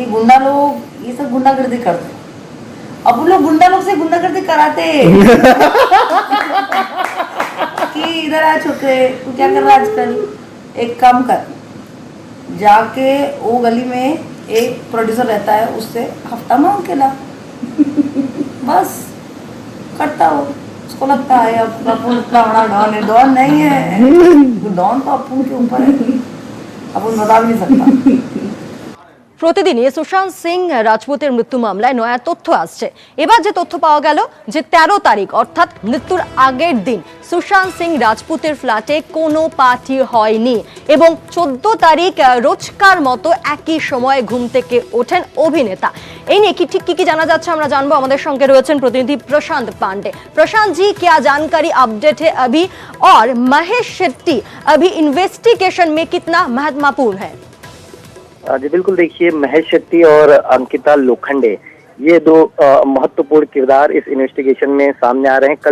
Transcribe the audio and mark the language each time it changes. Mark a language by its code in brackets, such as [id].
[hi] ये गुंडा लोग ये सब गुंडागर्दी करते, अपन लोग गुंडा लोग से गुंडागर्दी कराते कि इधर आ छोकरे, तू क्या कर रहा आजकल, एक काम कर, जाके वो गली में एक प्रोड्यूसर रहता है, उससे हफ्ता मांग के ला, बस करता हो। उसको लगता है अब अपन इतना बड़ा डॉन है, डॉन नहीं है, डॉन तो अपन के ऊपर है, अपन बता भी नहीं सकता। [bn] প্রতিদিনই সুশান্ত সিং রাজপুতের মৃত্যু মামলায় নয়া তথ্য আসছে। এবার যে তথ্য পাওয়া গেল যে 13 তারিখ অর্থাৎ মৃত্যুর আগের দিন সুশান্ত সিং রাজপুতের ফ্ল্যাটে কোনো পার্টি হয়নি, এবং 14 তারিখ রোজকার মতো একই সময়ে ঘুম থেকে ওঠেন অভিনেতা। এই নিয়ে ঠিক কি জানা যাচ্ছে আমরা জানবো। আমাদের সঙ্গে রয়েছেন প্রতিনিধি प्रशांत पांडे। [hi] प्रशांत जी, क्या जानकारी अपडेट है अभी, और महेश शेट्टी अभी इन्वेस्टिगेशन में कितना महत्वपूर्ण है? जी बिल्कुल, देखिए महेश शेट्टी और अंकिता लोखंडे ये दो महत्वपूर्ण किरदार इस इन्वेस्टिगेशन में सामने आ रहे हैं।